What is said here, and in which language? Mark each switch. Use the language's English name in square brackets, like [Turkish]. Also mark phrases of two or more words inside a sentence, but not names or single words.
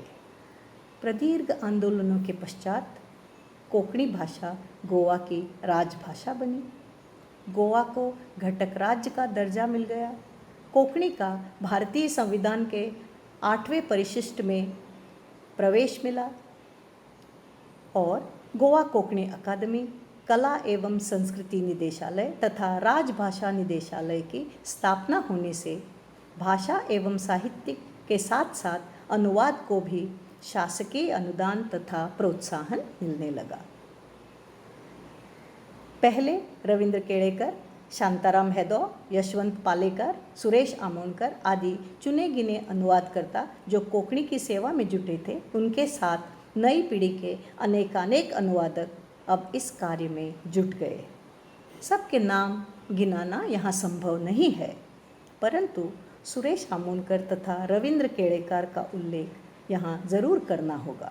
[Hindi] प्रदीर्घ आंदोलनों के पश्चात कोंकणी भाषा गोवा की राजभाषा बनी। गोवा को घटक राज्य का दर्जा मिल गया। कोंकणी का भारतीय संविधान के 8वें परिशिष्ट में प्रवेश मिला और गोवा कोंकणी अकादमी, कला एवं संस्कृति निदेशालय तथा राजभाषा निदेशालय की स्थापना होने से भाषा एवं साहित्य के साथ साथ अनुवाद को भी शासकीय अनुदान तथा प्रोत्साहन मिलने लगा। पहले रविंद्र केळेकर, शांताराम हैदौ, यशवंत पालेकर, सुरेश आमोणकर आदि चुने गिने अनुवादकर्ता जो कोंकणी की सेवा में जुटे थे, उनके साथ नई पीढ़ी के अनेकानेक अनुवादक अब इस कार्य में जुट गए। सबके नाम गिनाना यहाँ संभव नहीं है, परंतु सुरेश आमोणकर तथा रविंद्र केळेकर का उल्लेख यहाँ ज़रूर करना होगा।